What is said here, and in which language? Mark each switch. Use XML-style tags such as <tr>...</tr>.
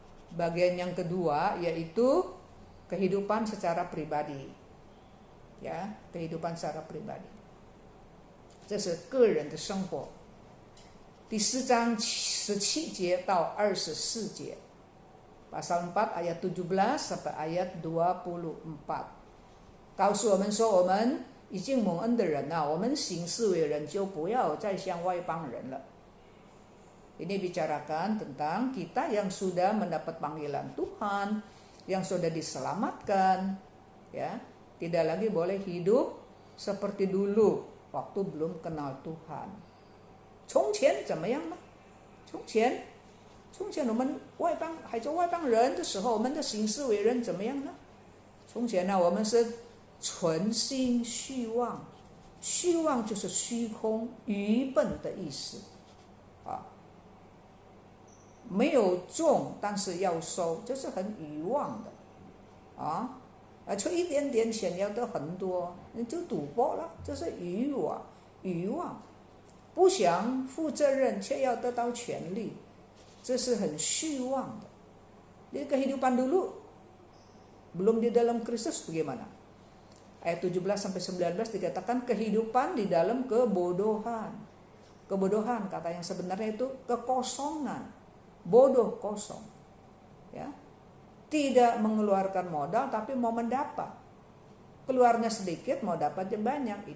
<id>Bagian yang kedua yaitu kehidupan secara pribadi, ya, kehidupan secara pribadi.</id> <zh>这是个人的生活。第4章17节到24节，</zh> <id>pasal 4 ayat 17 sampai ayat 24，</id> <zh>告诉我们说，我们已经蒙恩的人我们行事为人就不要再像外邦人了。</zh> <id>Ini bicarakan tentang kita yang sudah mendapat panggilan Tuhan, yang sudah diselamatkan, ya, tidak lagi boleh hidup seperti dulu waktu belum kenal Tuhan.</id> <zh>从前怎么样呢？从前我们还做外邦人的时候，我们的行事为人怎么样呢？从前呢，我们是存心虚妄，虚妄就是虚空、愚笨的意思没有种，但是要收，这是很愚妄的出一点点钱要得很多，你就赌博了，这是愚妄，不想负责任却要得到权利，这是很虚妄的。</zh> <id>Di kehidupan dulu belum di dalam Kristus bagaimana? Ayat 17 sampai 19 dikatakan kehidupan di dalam kebodohan. Kebodohan kata yang sebenarnya itu kekosongan. Bodoh kosong, ya, tidak mengeluarkan modal tapi mau mendapat, keluarnya sedikit mau dapatnya banyak.</id>